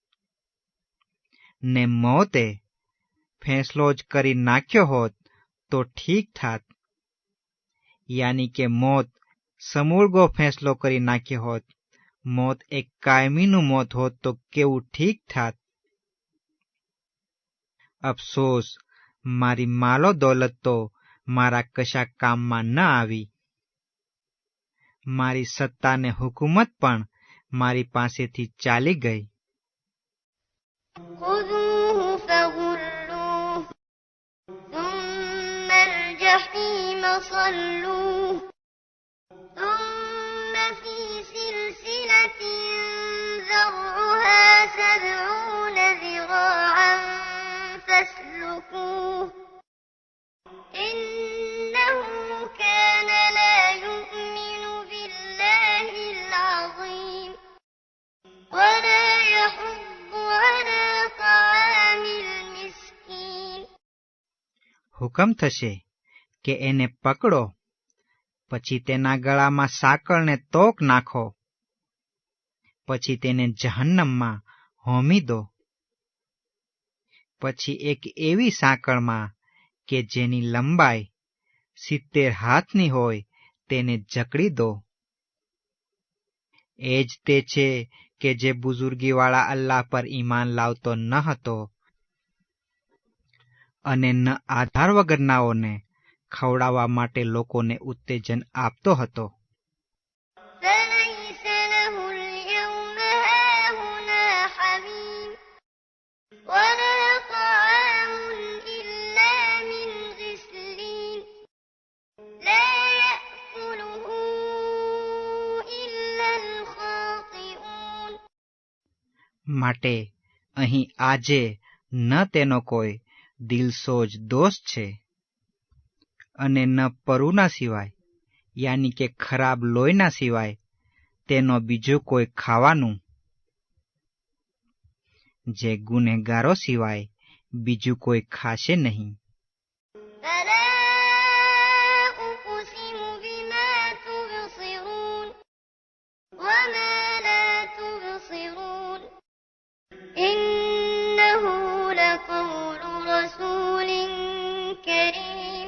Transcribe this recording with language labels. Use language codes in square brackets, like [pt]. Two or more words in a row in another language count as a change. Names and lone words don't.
[gu] ને મોતે ફેંસલો જ કરી નાખ્યો હોત તો ઠીક થાત, યાની કે મોત સમૂળગો ફેંસલો કરી નાખ્યો હોત, મોત એક કાયમીનું મોત હોત તો કેવું ઠીક થાત. અફસોસ, મારી માલો દોલત તો મારા કશા કામમાં ન આવી, મારી સત્તા ને હુકુમત પણ મારી પાસેથી ચાલી ગઈ. [ar] خذوه فغلوه ثم الجحيم صلوه ثم في سلسلة ذرعها 70 ذراعا فاسلكوه إنه كان لا يؤمن بالله العظيم ولا يحض على طعام المسكين [gu] હુકમ થશે કે એને પકડો, પછી તેના ગળામાં સાંકળને તોક નાખો, પછી તેને જહન્નમમાં હોમી દો. પછી એક એવી સાંકળમાં કે જેની લંબાઈ 70 હાથની હોય તેને જકડી દો. એ જ તે છે કે જે બુઝુર્ગીવાળા અલ્લાહ પર ઈમાન લાવતો ન હતો અને ન આધાર વગરનાઓને ખવડાવવા માટે લોકોને ઉત્તેજન આપતો હતો. [ar] فليس له اليوم هاهنا حميم ولا طعام إلا من غسلين لا يأكله إلا الخاطئون. [gu] માટે અહીં આજે ન તેનો કોઈ દિલસોજ દોષ છે અને ન પરુના સિવાય યાની કે ખરાબ લોહીના સિવાય તેનો બીજું કોઈ ખાવાનું, જે ગુનેગારો સિવાય બીજું કોઈ ખાશે નહીં. [ar] فلا أقسم بما تبصرون وما لا تبصرون إنه لقول رسول كريم.